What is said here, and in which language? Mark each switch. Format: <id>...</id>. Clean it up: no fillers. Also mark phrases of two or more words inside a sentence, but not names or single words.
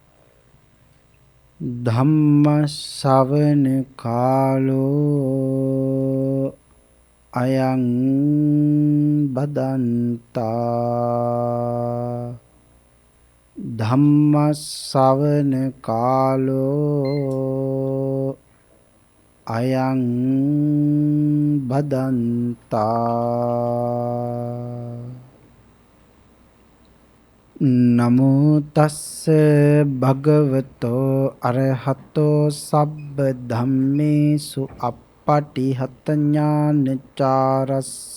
<pi>ධම්ම ශ්‍රවණ කාලෝ අයං බදන්තා. ධම්ම ශ්‍රවණ කාලෝ අයං බදන්තා. නමෝ තස්ස භගවතෝ අරහතෝ සබ්බ ධම්මේසු අප්පටිහත ඥානචාරස්ස</pi>